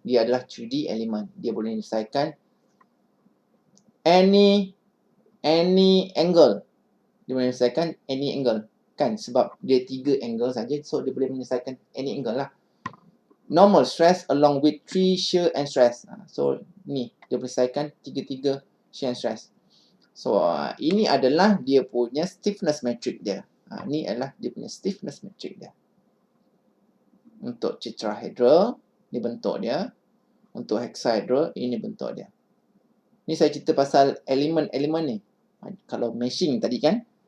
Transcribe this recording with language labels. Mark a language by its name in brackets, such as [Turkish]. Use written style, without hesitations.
[Malay] Dia adalah 3D element. Dia boleh menyelesaikan [English] any angle. [Malay] Dia boleh menyelesaikan [English] any angle. [Malay] Kan? Sebab dia 3 angle saja. So, dia boleh menyelesaikan any angle lah. [English] Normal stress along with 3 shear and stress. [Malay] So, ni. Dia boleh menyelesaikan [English] 3 shear and stress. [Malay] So, ini adalah dia punya stiffness metric dia. Ni adalah dia punya stiffness metric dia. Untuk tetrahedral, ni bentuk dia. Untuk hexahedral, ini bentuk dia. Ni saya cerita pasal elemen-elemen ni. Kalau meshing tadi kan.